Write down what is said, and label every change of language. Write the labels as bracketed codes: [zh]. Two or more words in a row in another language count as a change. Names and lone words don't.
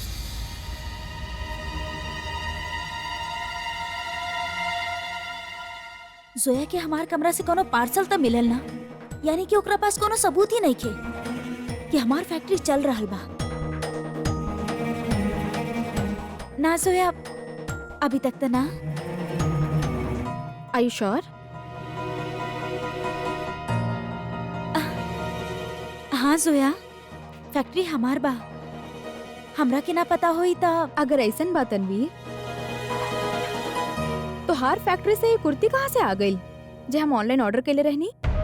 [bho] जोया के हमार कमरा से कोनो पार्सल तो मिलल ना, यानी कि ओकरा पास कोनो सबूत ही नहीं खे कि हमार फैक्ट्री चल रहल बा। ना जोया, अभी तक तो ना। [en] Are you sure? [bho] हाँ जोया, फैक्ट्री हमार बा। हमरा के ना पता होई ता अगर ऐसन बात तनवीर, तो हार फैक्ट्री से ये कुर्ती कहाँ से आ गई जे हम [en] online order [bho] के लिए रहनी?